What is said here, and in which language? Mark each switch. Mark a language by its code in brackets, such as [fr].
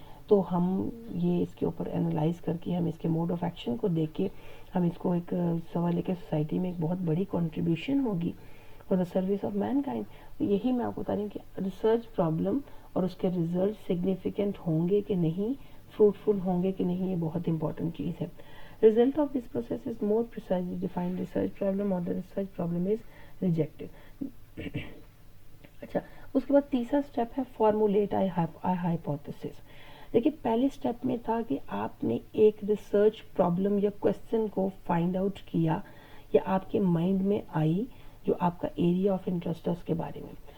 [ur] تو ہم یہ اس کے اوپر انالائز کر کے ہم اس کے موڈ آف ایکشن کو دیکھ کے ہم اس کو ایک سوال کے سوسائٹی میں ایک بہت بڑی کنٹریبیوشن ہوگی [en] For the service of mankind. [ur] یہی میں آپ کو بتا رہی ہوں کہ ریسرچ پرابلم اور اس کے ریزلٹ سگنیفیکنٹ ہوں گے کہ نہیں, فروٹفل ہوں گے کہ نہیں, یہ بہت امپورٹنٹ چیز ہے. [en] Result of this process is more precisely defined research problem or the research problem is rejected. [ur] اچھا, اس کے بعد تیسرا اسٹیپ ہے [en] Formulate a hypothesis. [ur] دیکھیے پہلے اسٹیپ میں تھا کہ آپ نے ایک ریسرچ پرابلم یا کوسچن کو فائنڈ آؤٹ کیا یا آپ کے مائنڈ میں آئی جو آپ کا ایریا آف انٹرسٹ ہے اس کے بارے میں.